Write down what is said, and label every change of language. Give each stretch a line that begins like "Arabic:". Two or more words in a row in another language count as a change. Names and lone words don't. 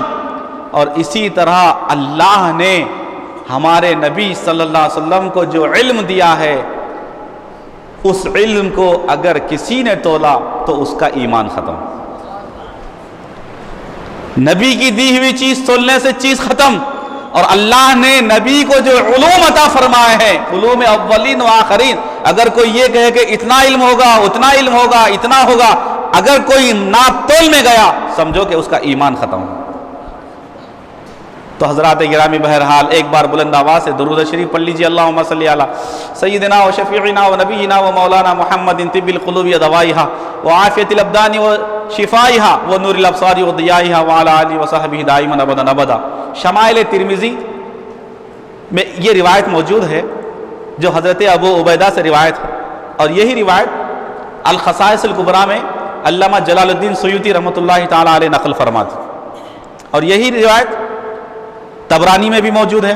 Urdu: اور اسی طرح اللہ نے ہمارے نبی صلی اللہ علیہ وسلم کو جو علم دیا ہے، اس علم کو اگر کسی نے تولا تو اس کا ایمان ختم۔ نبی کی دی ہوئی چیز تولنے سے چیز ختم۔ اور اللہ نے نبی کو جو علوم عطا فرمائے ہیں، علوم اولین و آخرین، اگر کوئی یہ کہے کہ اتنا علم ہوگا، اتنا علم ہوگا، اتنا ہوگا، اگر کوئی ناپ تول میں گیا، سمجھو کہ اس کا ایمان ختم ہو۔ تو حضرات گرامی، بہرحال ایک بار بلند آواز سے درود شریف پڑھ لیجیے،
Arabic: اللہم صلی علی سیدنا و شفیعنا و نبینا و مولانا محمد طب القلوب و دوائها و عافیت الابدان و شفائها و نور الابصار و ضیائها و علی آلہ و صحبہ دائما ابدا ابدا۔
Urdu: شمائل ترمذی میں یہ روایت موجود ہے جو حضرت ابو عبیدہ سے روایت ہے، اور یہی روایت الخصائص الکبریٰ میں علامہ جلال الدین سیوطی رحمۃ اللہ تعالی علیہ نقل فرماتے، اور یہی روایت طبرانی میں بھی موجود ہے۔